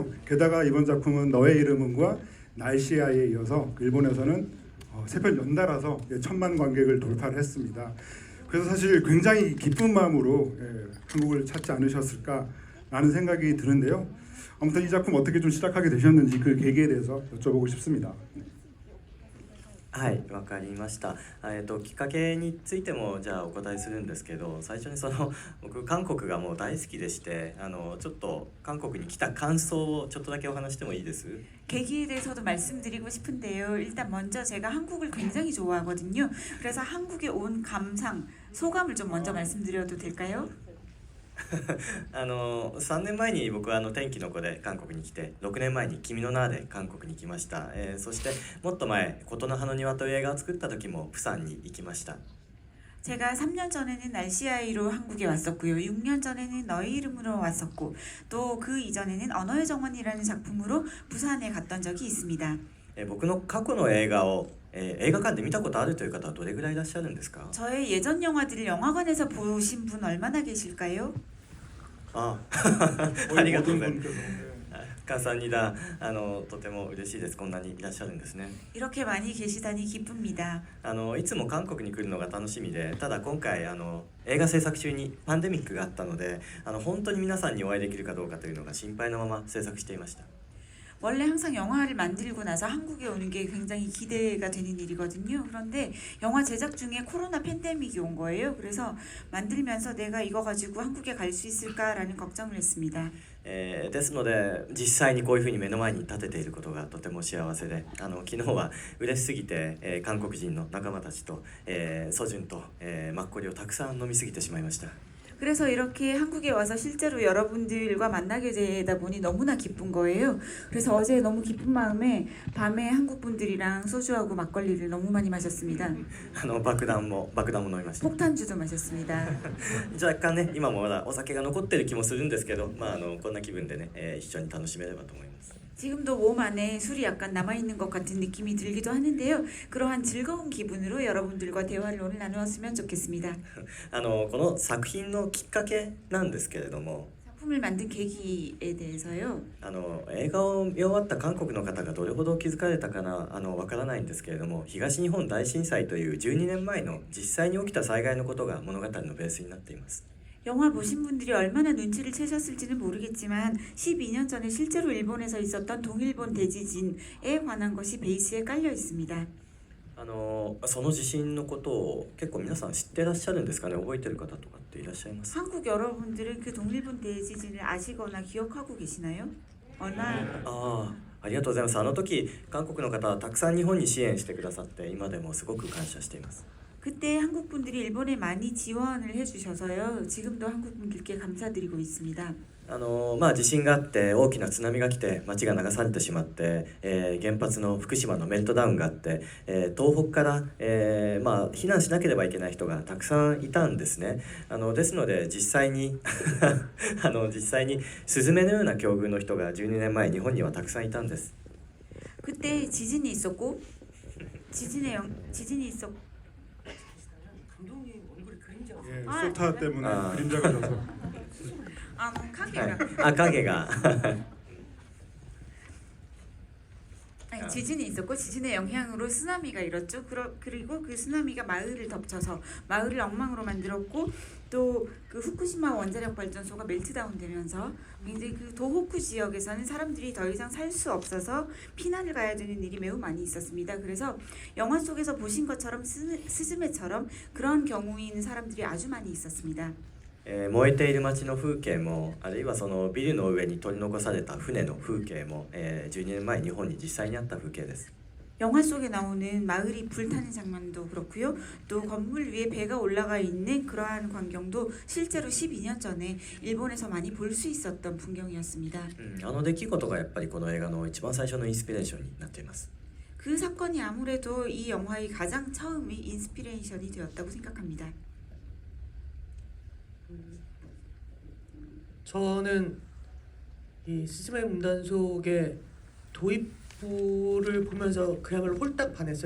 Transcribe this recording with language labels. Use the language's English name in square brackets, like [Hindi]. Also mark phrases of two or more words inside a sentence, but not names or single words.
[Korean] 게다가 이번 작품은 너의 이름은과 날씨아에 이어서 일본에서는 3편 연달아서 1000만 관객을 돌파를 했습니다. 그래서 사실 굉장히 기쁜 마음으로 한국을 찾지 않으셨을까라는 생각이 드는데요. 아무튼 이 작품 어떻게 좀 시작하게 되셨는지 그 계기에 대해서 여쭤보고 싶습니다. [Japanese] はい、わかりました。きっかけについてもじゃあお答えするんですけど、最初に僕韓国がもう大好きでして、ちょっと韓国に来た感想をちょっとだけお話してもいいです？ [Korean] 계기에 대해서도 말씀드리고 싶은데요. 일단 먼저 제가 한국을 굉장히 좋아하거든요. 그래서 한국에 온 감상, 소감을 좀 먼저 말씀드려도 될까요? [Japanese] 3 年前に僕は天気の子で韓国に来て、6年前に君の名で韓国に来ました。そしてもっと前、琴の葉の庭という映画を作った時もプサンに行きました。 [Korean] 제가 3년 전에는 날씨아이로 한국에 왔었고요. 6년 전에는 너의 이름으로 왔었고, 또 그 이전에는 언어의 정원이라는 작품으로 부산에 갔던 적이 있습니다. [Japanese] 僕の過去の映画を映画館で見たことあるという方はどれぐらいいらっしゃるんですか？ [Korean] 저의 예전 영화들을 영화관에서 보신 분 얼마나 계실까요? [Japanese] ありがとうございます。감사합니다。とても嬉しいです。こんなにいらっしゃるんですね。 [Korean] 이렇게 많이 계시다니 기쁩니다. [Japanese] いつも韓国に来るのが楽しみで、ただ今回映画制作中にパンデミックがあったので、本当に皆さんにお会いできるかどうかというのが心配のまま制作していました。 [Korean] 원래 항상 영화를 만들고 나서 한국에 오는 게 굉장히 기대가 되는 일이거든요. 그런데 영화 제작 중에 코로나 팬데믹이 온 거예요. 그래서 만들면서 내가 이거 가지고 한국에 갈 수 있을까라는 걱정을 했습니다. [Japanese] ですので実際にこういうふうに目の前に立てていることがとても幸せで、昨日は嬉しすぎて、韓国人の仲間たちと、ソジュンと、マッコリをたくさん飲みすぎてしまいました。 [Korean] 그래서 이렇게 한국에 와서 실제로 여러분들과 만나게 되다 보니 너무나 기쁜 거예요. 그래서 어제 너무 기쁜 마음에 밤에 한국 분들이랑 소주하고 막걸리를 너무 많이 마셨습니다. [Japanese] 爆弾も飲みました。 [Korean] 폭탄주도 마셨습니다. [Japanese] 若干ね今もまだお酒が残ってる気もするんですけど、こんな気分でね、一緒に楽しめればと思います。 [Korean] 지금도 몸 안에 술이 약간 남아있는 것 같은 느낌이 들기도 하는데요. 그러한 즐거운 기분으로 여러분들과 대화를 오늘 나누었으면 좋겠습니다. [Japanese] この作品のきっかけなんですけれども、 [Korean] 작품을 만든 계기에 대해서요. [Japanese] 映画を見終わった韓国の方がどれほど気づかれたかなわからないんですけれども、東日本大震災という12年前の実際に起きた災害のことが物語のベースになっています。 [Korean] 영화 보신 분들이 얼마나 눈치를 채셨을지는 모르겠지만 12년 전에 실제로 일본에서 있었던 동일본 대지진에 관한 것이 베이스에 깔려 있습니다. [Japanese] その地震のことを結構皆さん知ってらっしゃるんですかね。覚えてる方とかっていらっしゃいますか。 [Korean] 한국 여러분들은 그 동일본 대지진을 아시거나 기억하고 계시나요? 얼마 [Japanese] ありがとうございます。あの時韓国の方はたくさん日本に支援してくださって今でもすごく感謝しています。 [Korean] 그때 한국 분들이 일본에 많이 지원을 해주셔서요. 지금도 한국 분들께 감사드리고 있습니다. [Japanese] 地震があって大きな津波が来て町が流されてしまって、原発の福島のメルトダウンがあって、東北から、避難しなければいけない人がたくさんいたんですね。ですので実際に実際にスズメのような境遇の人が12年前日本にはたくさんいたんです。 [Korean] 그때 지진이 있었고 지진이 있었 감독님 얼굴에 그림자가 예, 아, 소타 때문에 그림자가 져서 카게라 [Japanese] 影が [Korean] 아니, 지진이 있었고 지진의 영향으로 쓰나미가 일었죠. 그리고 그 쓰나미가 마을을 덮쳐서 마을을 엉망으로 만들었고 또 그 후쿠시마 원자력 발전소가 멜트다운 되면서 굉장히 그 도호쿠 지역에서는 사람들이 더 이상 살 수 없어서 피난을 가야 되는 일이 매우 많이 있었습니다. 그래서 영화 속에서 보신 것처럼 스즈메처럼 그런 경우인 사람들이 아주 많이 있었습니다. 燃えている街の風景もあるいはそのビルの上に取り残された船の風景も、12年前日本に実際にあった風景です。 영화 속에 나오는 마을이 불타는 장면도 그렇고요. 또 건물 위에 배가 올라가 있는 그러한 광경도 실제로 12년 전에 일본에서 많이 볼 수 있었던 풍경이었습니다. あの出来事がやっぱりこの映画の一番最初のインスピレーションになっています。 그 사건이 아무래도 이 영화의 가장 처음의 인스피레이션이 되었다고 생각합니다. 저는 이 스즈메 문단속의 도입부를 보면서 그야말로 홀딱 반했어요.